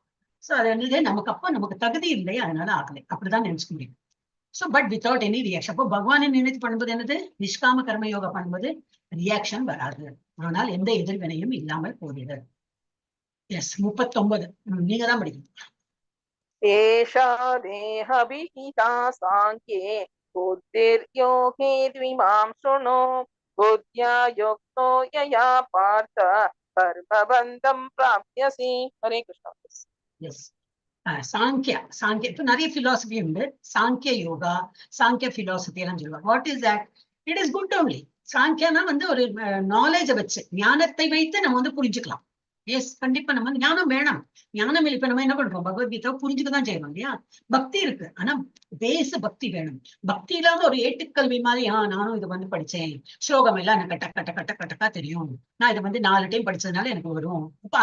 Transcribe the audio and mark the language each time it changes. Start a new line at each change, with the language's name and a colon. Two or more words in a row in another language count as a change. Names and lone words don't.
Tamil: சோ அது என்னது, நமக்கு தகுதி இல்லை, அதனால ஆகலை, அப்படிதான் நினைச்சுக்க முடியும்.
English: so but without any reaction.
Tamil: அப்போ பகவானை நினைத்து பண்ணும்போது என்னது? நிஷ்காம கர்ம யோகா பண்ணும்போது ரியாக்ஷன் வராது. ஆனால் எந்த எதிர்வினையும் இல்லாமல் போகிறது. எஸ், 39 நீங்க தான் படிக்கணும்.
Sanskrit: एषा देहविहिता साङ्ख्ये बुद्धिर्योगे द्विमां शृणु बुद्ध्या युक्तो यया पार्थ कर्मबन्धं प्राप्स्यसि. हरे कृष्ण.
Tamil: எஸ், சாங்கியா இப்ப நிறைய பிலாசபி உண்டு. சாங்கிய யோகா, சாங்கிய பிலாசபி எல்லாம் சொல்லுவாங்க.
English: what is that? it is good only.
Tamil: சாங்கியானா வந்து ஒரு நாலேஜை வச்சு, ஞானத்தை வைத்து நம்ம வந்து புரிஞ்சுக்கலாம். எஸ், கண்டிப்பா நம்ம ஞானம் வேணும். ஞானம் இல்லை. இப்ப நம்ம என்ன பண்றோம்? பகவத்கீதா புரிஞ்சுக்கதான் செய்யணும் இல்லையா? பக்தி இருக்கு, ஆனா பேச பக்தி வேணும். பக்தி இல்லாத ஒரு ஏட்டுக்கல்வி மாதிரி, நானும் இது வந்து படிச்சேன், ஸ்லோகம் எல்லாம் எனக்கு கட்ட கட்ட கட்ட கட்டக்கா தெரியும், நான் இதை வந்து 4 டைம் படிச்சதுனால எனக்கு வரும்.